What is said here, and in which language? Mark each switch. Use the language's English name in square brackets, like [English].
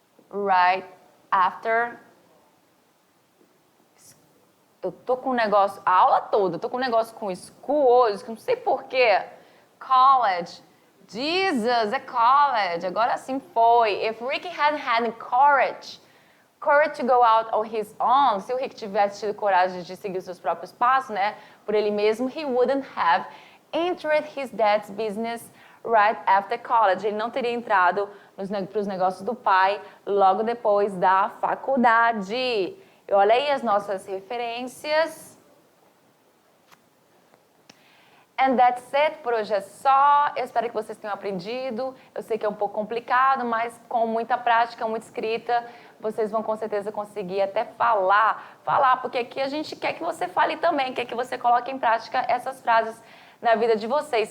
[English] right after. [Portuguese] Eu tô com um negócio, a aula toda, eu tô com um negócio com school hoje, que não sei porquê. College. Jesus, é college. Agora sim foi. [English] If Ricky hadn't had courage to go out on his own, se o Rick tivesse tido coragem de seguir os seus próprios passos, né, por ele mesmo, he wouldn't have entered his dad's business right after college. [Portuguese] Ele não teria entrado para os negócios do pai logo depois da faculdade. E olha aí as nossas referências. And that's it, por hoje é só. Eu espero que vocês tenham aprendido. Eu sei que é um pouco complicado, mas com muita prática, muita escrita, vocês vão com certeza conseguir até falar, porque aqui a gente quer que você fale também, quer que você coloque em prática essas frases na vida de vocês.